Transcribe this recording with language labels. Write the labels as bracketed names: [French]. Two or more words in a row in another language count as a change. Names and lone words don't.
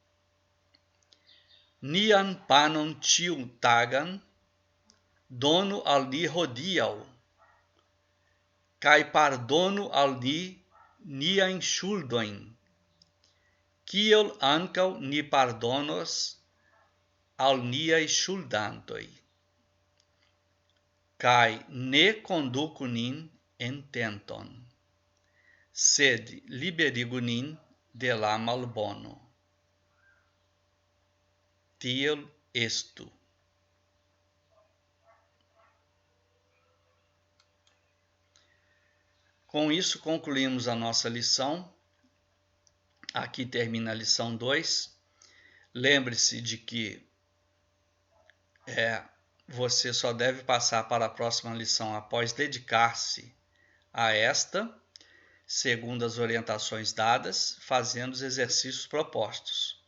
[Esperanto] Nian panon ĉiutagan donu al ni hodiaŭ, kaj pardonu al ni niajn ŝuldojn, kiel ankaŭ ni pardonos al niaj ŝuldantoj. Kaj ne konduku nin en tenton, sed liberigu nin de la malbono. Tiel estu. [Portuguese] Com isso, concluímos a nossa lição. Aqui termina a lição 2. Lembre-se de que você só deve passar para a próxima lição após dedicar-se a esta, segundo as orientações dadas, fazendo os exercícios propostos.